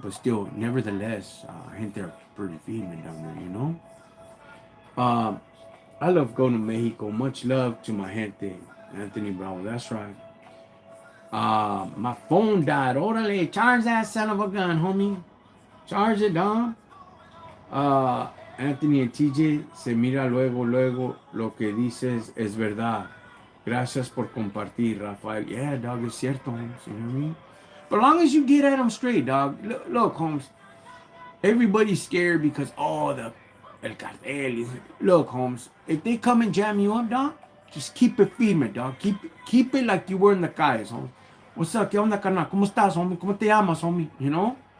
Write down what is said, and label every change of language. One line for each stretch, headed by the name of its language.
English: But still, nevertheless, gente are pretty firme down there, you know? Um, I love going to Mexico. Much love to my gente, Anthony Bravo. That's right. My phone died. Orale, charge that son of a gun, homie. Charge it, dog.
Spanish: Uh, Anthony and TJ, se mira luego, luego, lo que dices es verdad. Gracias por compartir, Rafael.
English: Yeah, dog,
Spanish: es cierto,
English: Holmes. You know what I mean? But as long as you get at them straight, dog. Look, Holmes, everybody's scared because, oh, the el cartel. Look, Holmes, if they come and jam you up, dog, just keep it firme, dog. Keep it like you were in the guys, Holmes. What's up?
Spanish: ¿Qué onda, carnal? ¿Cómo estás, homie? ¿Cómo te llamas, homie?
English: You know?